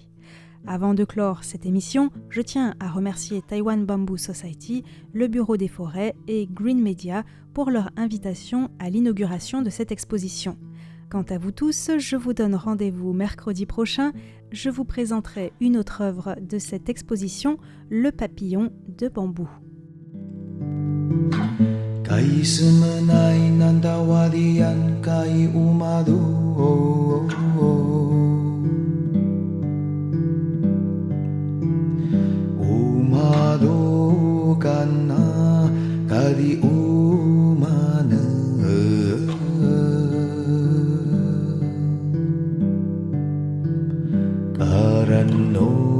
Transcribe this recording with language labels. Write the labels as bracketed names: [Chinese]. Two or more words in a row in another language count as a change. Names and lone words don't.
[French] Avant de clore cette émission, je tiens à remercier Taiwan Bamboo Society, le Bureau des forêts et Green Media pour leur invitation à l'inauguration de cette exposition. Quant à vous tous, je vous donne rendez-vous mercredi prochain. Je vous présenterai une autre œuvre de cette exposition, Le papillon de bambou. Kay semenai nandawadian kay umadu umadu kana kadi umana karanno